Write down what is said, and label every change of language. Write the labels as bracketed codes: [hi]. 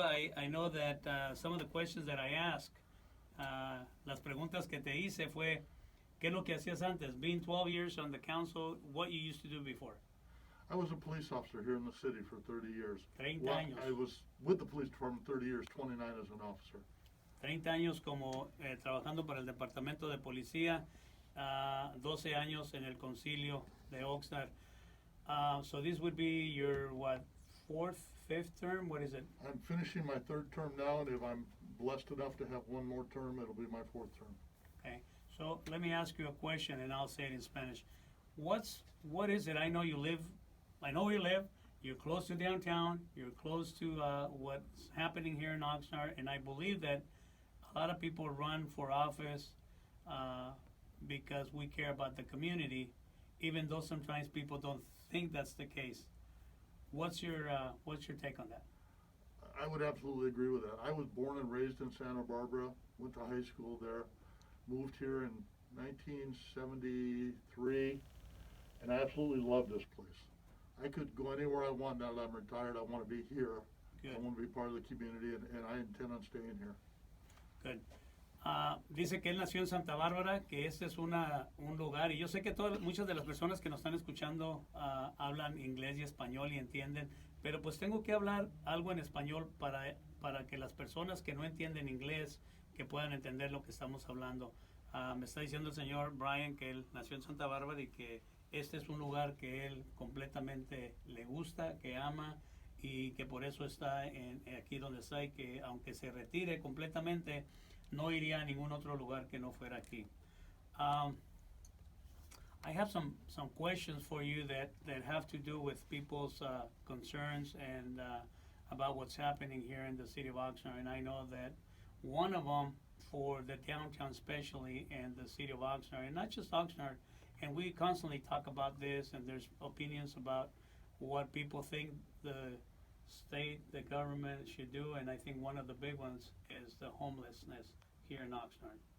[en] I know that some of the questions that I asked, [es] las preguntas que te hice fue, ¿qué es lo que hacías antes? [en] Being 12 years on the council, what you used to do before? I was a police officer here in the city for 30 years. 30 Well, [es] años. [en] I was with the police department 30 years, 29 as an officer. [es] 30 años como trabajando para el departamento de policía, 12 años en el concilio de Oxnard. [en] So this would be your, what, fourth, fifth term? What is it? I'm finishing my third term now, and if I'm blessed enough to have one more term, it'll be my fourth term. Okay. So let me ask you a question, and I'll say it in Spanish. What is it? I know where you live. You're close to downtown. You're close to what's happening here in Oxnard, and I believe that a lot of people run for office because we care about the community, even though sometimes people don't think that's the case. What's your take on that? I would absolutely agree with that. I was born and raised in Santa Barbara, went to high school there, moved here in 1973, and I absolutely love this place. I could go anywhere I want now that I'm retired. I want to be here. Good. I want to be part of the community, and I intend on staying here. Good. [es] Dice que él nació en Santa Bárbara, que este es un lugar, y yo sé que muchas de las personas que nos están escuchando hablan inglés y español y entienden, pero pues tengo que hablar algo en español para que las personas que no entienden inglés, que puedan entender lo que estamos hablando. Me está diciendo el señor Brian que él nació en Santa Bárbara y que este es un lugar que él completamente le gusta, que ama, y que por eso está aquí donde está, y que aunque se retire completamente, no iría a ningún otro lugar que no fuera aquí. [en] I have some questions for you that have to do with people's concerns and about what's happening here in the city of Oxnard. And I know that one of them for the downtown especially and the city of Oxnard, and not just Oxnard, and we constantly talk about this, and there's opinions about what people think the state, the government should do, and I think one of the big ones is the homelessness here in Oxnard.